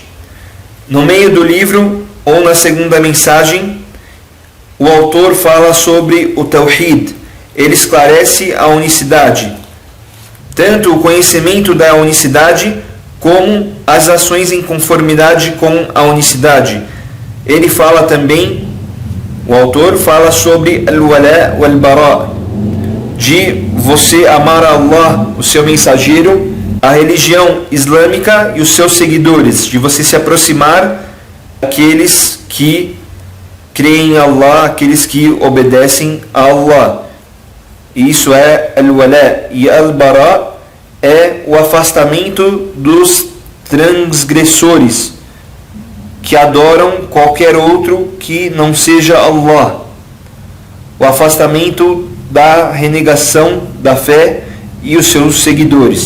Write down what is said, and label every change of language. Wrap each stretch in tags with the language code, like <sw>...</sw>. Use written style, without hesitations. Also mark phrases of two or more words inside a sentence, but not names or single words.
<pt>No meio do livro, ou na segunda mensagem, o autor fala sobre o Tawhid. ele esclarece a unicidade, tanto o conhecimento da unicidade como as ações em conformidade com a unicidade. Ele fala também, o autor fala sobre</pt> <ar>الولاء والبراء,</ar> <pt>de você amar a Allah, o seu mensageiro, a religião islâmica e os seus seguidores, de você se aproximar daqueles que creem em Allah, aqueles que obedecem a Allah. E isso é al-wala, e al-bara é o afastamento dos transgressores que adoram qualquer outro que não seja Allah. O afastamento da renegação da fé e os seus seguidores.</pt>